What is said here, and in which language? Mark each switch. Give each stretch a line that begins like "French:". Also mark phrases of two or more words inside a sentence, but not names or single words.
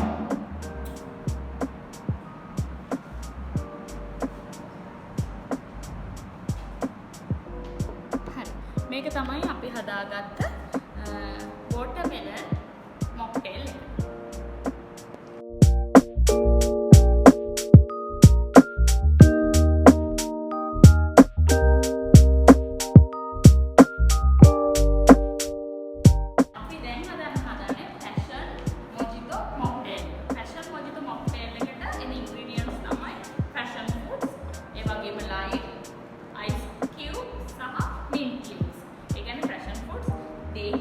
Sinhala: මේක තමයි අපි හදාගත්ත
English: watermelon mocktail
Sinhala: එක. අපි දැන් හදන්නේ
English: passion mojito mocktail. passion mojito mocktail
Sinhala: එකට එන ingredients තමයි
English: passion fruits,
Sinhala: ඒ වගේම lime,
English: ice cube
Sinhala: සහ
English: mint cubes. passion fruits